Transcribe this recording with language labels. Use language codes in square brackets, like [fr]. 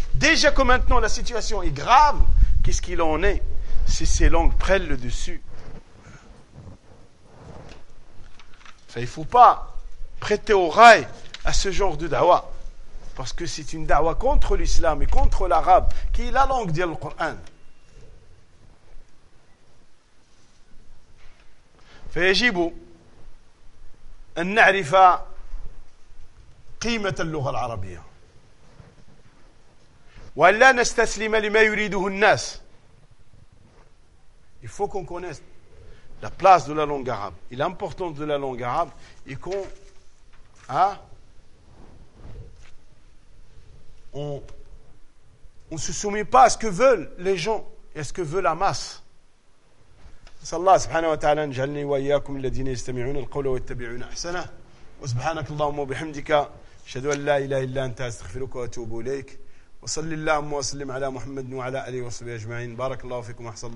[fr] Déjà que maintenant la situation est grave, qu'est-ce qu'il en est si ces langues prennent le dessus? Ça, il ne faut pas prêter oreille à ce genre de dawa, parce que c'est une dawa contre l'islam et contre l'arabe, qui est la langue du Coran. [ar] فيجب أن نعرف قيمة اللغة العربية وأن لا نستسلم لما يريده الناس. [fr] Il faut qu'on connaisse la place de la langue arabe et l'importance de la langue arabe, et qu'on on se soumet pas à ce que veulent les gens et à ce que veut la masse. [ar] صلى الله سبحانه وتعالى أن جعلني وإياكم الذين يستمعون القول ويتبعون أحسنه. وسبحانك اللهم وبحمدك، أشهد أن لا إله إلا أنت، أستغفرك وأتوب إليك. وصلي اللهم وسلم على محمد وعلى آله وصحبه أجمعين. بارك الله فيكم وأحسن الله.